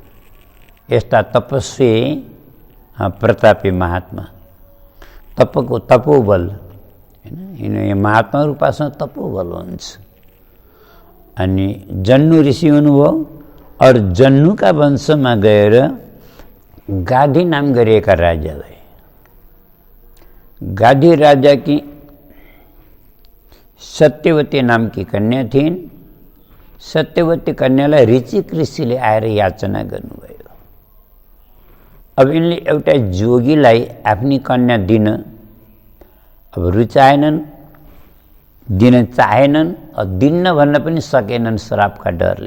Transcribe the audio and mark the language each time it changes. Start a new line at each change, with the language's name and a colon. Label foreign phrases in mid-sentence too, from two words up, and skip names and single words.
Nepali: यस्ता तपस्वी प्रतापी महात्मा, तपोबल हैन, यो महात्माहरू पासमा तपोबल हुन्छ। अनि जन्नु ऋषि हुनुभयो और जन्नुका वंशमा गएर गाधी नाम गरिएका राजा भए। गाधी राजा की सत्यवती नाम की कन्या थिइन्। सत्यवती कन्यालाई ऋचिक ऋषिले आएर याचना गर्नुभयो। अब यिनले एउटा जोगीलाई आफ्नी कन्या दिन अब रुचाएनन्, दिन चाहेनन्, दिन्न भन्न पनि सकेनन् श्रापका डरले।